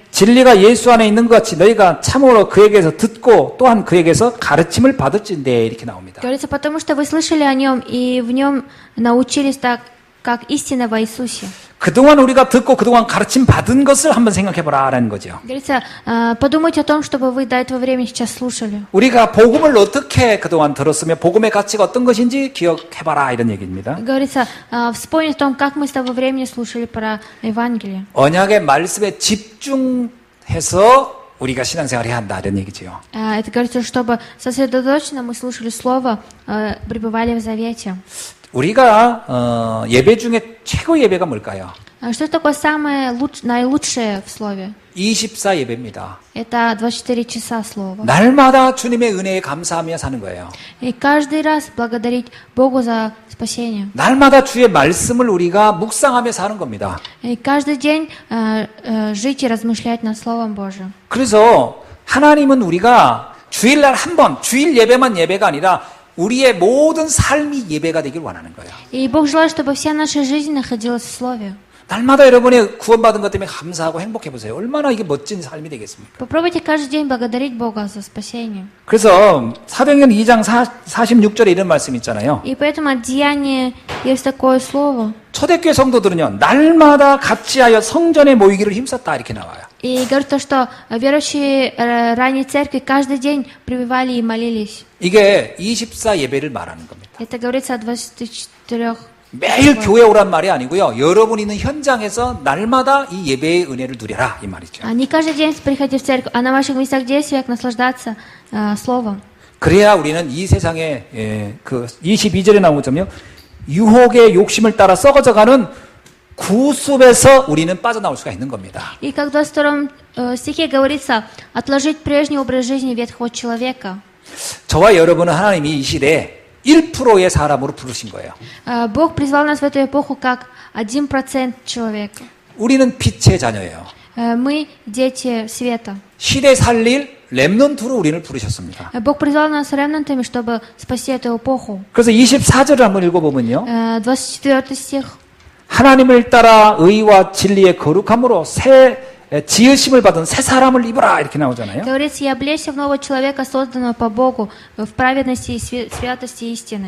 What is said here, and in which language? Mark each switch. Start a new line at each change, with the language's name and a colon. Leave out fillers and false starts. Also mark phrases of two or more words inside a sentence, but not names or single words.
Korean: 진리가 예수 안에 있는 것 같이 너희가 참으로 그에게서 듣고 또한 그에게서 가르침을 받을진대 이렇게 나옵니다.
Russian: Говорится, потому что вы слышали о нем и в нем научились так, как истина во Иисусе.
Korean: 그동안 우리가 듣고 그동안 가르침 받은 것을 한번 생각해 보라라는 거죠.
Russian: Говорится, подумайте о том, чтобы вы до этого времени сейчас слушали.
Korean: 우리가 복음을 어떻게 그동안 들었으며 복음의 가치가 어떤 것인지 기억해 봐라 이런 얘기입니다.
Russian: Говорится, вспомнить о том, как мы с того времени слушали про Евангелие.
Korean: 언약의 말씀에 집중해서 우리가 신앙생활을 해야 한다 이런 얘기죠.
Russian: Это говорится, чтобы сосредоточенно мы слушали Слово, пребывали в завете.
Korean: 우리가 예배 중에 최고 예배가 뭘까요?
Russian: Что такое самое наилучшее в Слове?
Korean: 24 예배입니다.
Russian: Это 24 часа Слова.
Korean: 날마다 주님의 은혜에 감사하며 사는 거예요.
Russian: И каждый раз благодарить Богу за спасение.
Korean: 날마다 주의 말씀을 우리가 묵상하며 사는 겁니다.
Russian: И каждый день жить и размышлять над Словом Божьим.
Korean: 그래서 하나님은 우리가 주일날 한 번, 주일 예배만 예배가 아니라 우리의 모든 삶이 예배가 되길 원하는 거예요.
Russian: И Бог желает, чтобы вся наша жизнь находилась в Слове.
Korean: 날마다 여러분이 구원받은 것 때문에 감사하고 행복해 보세요. 얼마나 이게 멋진 삶이 되겠습니까?
Russian: Попробуйте каждый день благодарить Бога за спасение.
Korean: 그래서 사도행전 2장 46절에 이런 말씀 있잖아요.
Russian: И поэтому от Деяния есть такое слово.
Korean: 초대교회 성도들은요, 날마다 같이 하여 성전에 모이기를 힘썼다 이렇게 나와요.
Russian: И говорит то, что верующие ранней церкви каждый день пребывали и молились.
Korean: 이게 24 예배를 말하는 겁니다.
Russian: Это говорится о 24.
Korean: 매일 교회 오란 말이 아니고요. 여러분 있는 현장에서 날마다 이 예배의 은혜를 누려라 이 말이죠.
Russian: Не каждый день приходи в церковь, а на ваших местах действия наслаждаться Словом.
Korean: 그래야 우리는 이 세상에 그 22절에 나온 것처럼요. 유혹의 욕심을 따라 썩어져가는 구습에서 우리는 빠져나올 수가 있는 겁니다.
Russian: И как в 22 стихе говорится, отложить прежний образ жизни ветхого человека.
Korean: 저와 여러분은 하나님이 이 시대에 1%의 사람으로 부르신 거예요.
Russian: Бог призвал нас в эту эпоху как 1% человека.
Korean: 우리는 빛의 자녀예요.
Russian: Мы дети света.
Korean: 시대 살릴 렘넌트로 우리를 부르셨습니다.
Russian: Бог призвал нас ремнантами, чтобы спасти эту эпоху.
Korean: 그래서 24절을 한번 읽어보면요.
Russian: 24 стих.
Korean: 하나님을 따라 의와 진리의 거룩함으로 새 지으심을 받은 새 사람을 입어라 이렇게 나오잖아요.
Russian: Говорится, и облечься в нового человека, созданного по Богу, в праведности и святости истины.